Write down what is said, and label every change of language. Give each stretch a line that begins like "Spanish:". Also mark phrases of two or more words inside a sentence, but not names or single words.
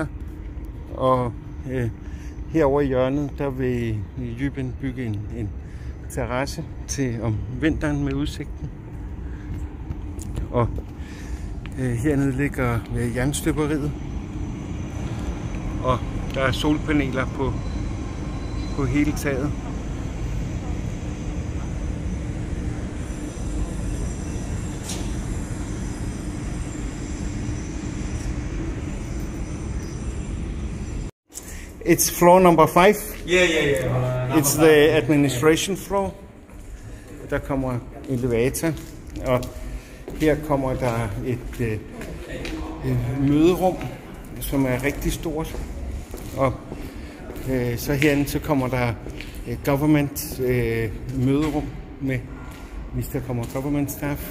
Danish: Og herovre i hjørnet, der vil Jybin bygge en terrasse til om vinteren med udsigten. Og hernede ligger jernstøberiet. Og der er solpaneler på hele taget.
English: It's floor number 5. Yeah. It's the administration floor.
Danish: Der kommer elevator, og her kommer der et møderum, som er rigtig stort. Og så herinde så kommer der et government møderum med, hvis der kommer
English: government staff.